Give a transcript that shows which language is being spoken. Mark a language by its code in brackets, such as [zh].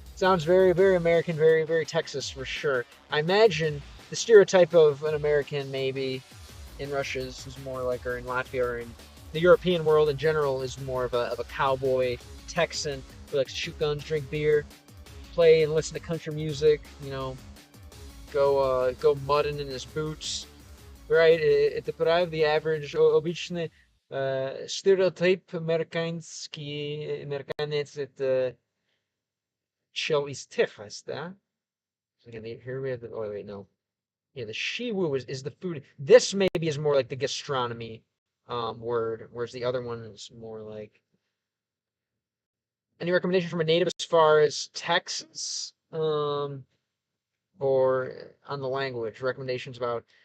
[en] Sounds very, very American, very, very Texas for sure. I imagine the stereotype of an American maybe in Russia is more like, or in Latvia, or in the European world in general, is more of a cowboy Texan who likes to shoot guns, drink beer, play and listen to country music, go mudding in his boots, right? [ru] Это правда [en] the average, [ru] обычный стереотип американец, это чел из Texas, да? [en] Again, here we have the, oh wait, no. Yeah, the shiwu is the food. This maybe is more like the gastronomy word, whereas the other one is more like. Any recommendation from a native as far as Texas? Or on the language? Recommendations about.